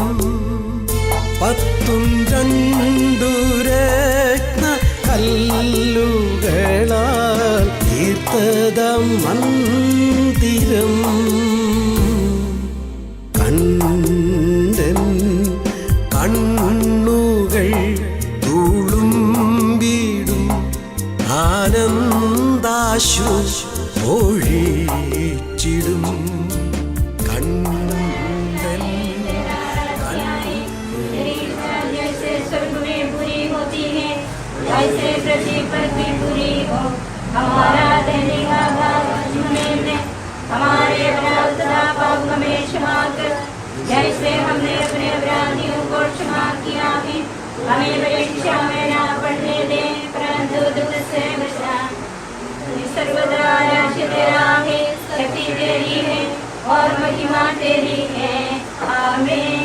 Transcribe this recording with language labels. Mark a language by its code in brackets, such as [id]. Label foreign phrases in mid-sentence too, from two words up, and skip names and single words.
[ml] പത്തും രണ്ടു രത്നക്കല്ലുകളാൽ തീർത്തതാം മന്ദിരം കണ്ടൻ കണ്ണുകൾ തുളുമ്പിടും ആനന്ദാശു ഒഴിച്ചിടും [hi] ऐसे पृथ्वी पर भी पूरी हो हमारा दैनिक आहार दे हमारे अपराध पाप हमें क्षमा कर जैसे हमने अपने अपराधियों को क्षमा किया है हमें परीक्षा में ना पड़ने दे परंतु दुख से बचा सर्वदा राशि तेरा है शक्ति तेरी है और महिमा तेरी है आमीन।